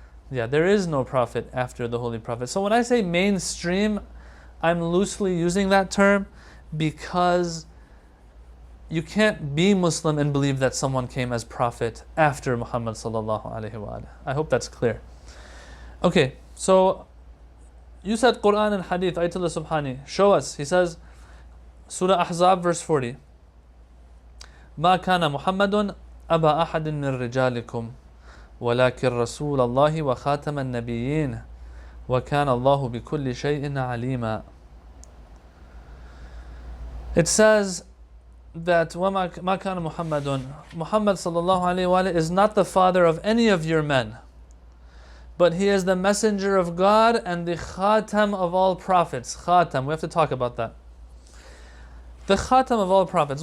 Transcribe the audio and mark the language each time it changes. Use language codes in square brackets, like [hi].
[en] Yeah, there is no prophet after the Holy Prophet. So when I say mainstream, I'm loosely using that term because you can't be Muslim and believe that someone came as prophet after Muhammad sallallahu alaihi wasallam. I hope that's clear. Okay, so you said Quran and Hadith, Ayatollah Subhani. Show us. He says, Surah Ahzab, verse 40. [ar] ما كان محمد أبا أحد من رجالكم ولكن رسول الله وخاتم النبيين وكان الله بكل شيء عليما. [en] It says that [ar] ما كان محمد, [en] Muhammad sallallahu alayhi wa is not the father of any of your men, but he is the messenger of God and the khatam of all prophets. Khatam, we have to talk about that. The khatam of all prophets.